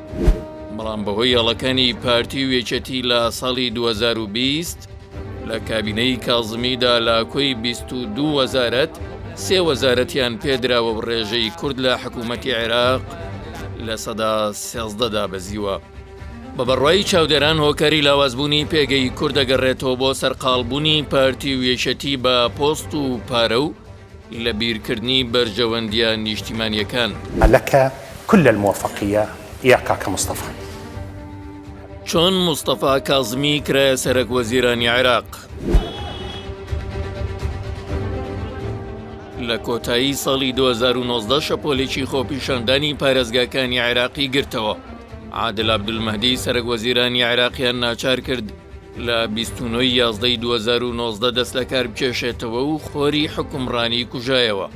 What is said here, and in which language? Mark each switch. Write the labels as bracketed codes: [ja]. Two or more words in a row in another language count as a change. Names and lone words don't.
[ckb] بەڵام بەهۆی هەڵەکانی پارتی و یەکێتی لە ساڵی 2020 لە کابینەی کاظمیدا لە کۆی 22 وەزارەت 3 وەزارەتیان پێدراوە و ڕێژەی کورد لە حکوومەتی عێراق لە سەدا 13 دابەزیوە. بە بەڕوای چاودێران هۆکاری لاوازبوونی پێگەی کورد دەگەڕێتەوە بۆ سەرقاڵبوونی پارتی و یەکێتی بە پۆست و پارە و لە بیرکردنی بەرژەوەندیە نیشتیمانیەکان. [ar] لەکە كل الموفقية يا كاكا مصطفى. [ckb] چۆن مستەفا کاظمی کرایە سەرۆک وەزیرانی عێراق؟ لە کۆتایی ساڵی 2019 شەپۆلێکی خۆپیشاندانی پارێزگاکانی عێراقی گرتەوە. عادل عەبدولمەهدی سەرۆک وەزیرانی عێراقیان ناچار کرد لە 29 2019 دەست لە کار بکێشێتەوە و خۆری حکومڕانی کوژایەوە.